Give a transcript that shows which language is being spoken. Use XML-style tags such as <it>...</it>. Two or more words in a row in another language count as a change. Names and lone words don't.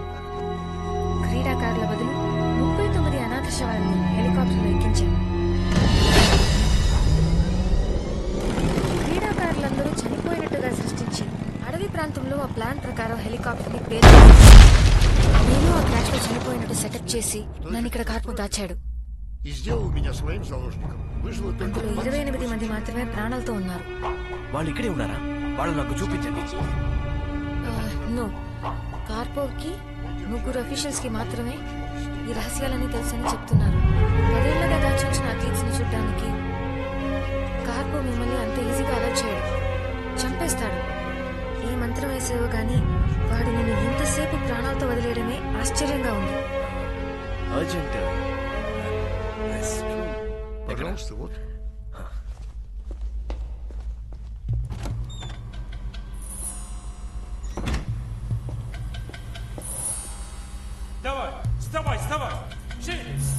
<te>క్రీడాకారుల బదులు 39 అనాథ శవాలను హెలికాప్టర్లో ఎక్కించాను. క్రీడాకారులందరూ చనిపోయినట్టుగా సృష్టించి అడవి ప్రాంతంలో ఆ ప్లాన్ ప్రకారం హెలికాప్టర్ ని పేల్చాను. నేను ఆ క్రాష్ లో చనిపోయినట్టు సెటప్ చేసి నన్ను ఇక్కడ కార్పు దాచాడు.</te> <ru>и сделал меня своим заложником. Выжило только...</ru> <te>అందులో 28 మంది మాత్రమే ప్రాణాలతో ఉన్నారు. వాళ్ళు ఇక్కడే ఉన్నారా? వాళ్ళు నాకు చూపించండి. నో, కార్పోకి 3 అఫీషియల్స్ కి మాత్రమే ఈ రహస్యాలన్నీ తెలుసని చెప్తున్నారు. 10 ఏళ్లుగా దాచుంచిన అథ్లీట్స్ ని చూడటానికి కార్పో మిమ్మల్ని అంత ఈజీగా అలర్ట్ చేయడు, చంపేస్తాడు. ఏ మంత్రం వేసేవో గానీ వాడు నేను ఇంతసేపు ప్రాణాలతో వదిలేయడమే ఆశ్చర్యంగా ఉంది. అర్జెంట్</te> <ru>Пожалуйста, вот. Давай, вставай, вставай! Живи!</ru>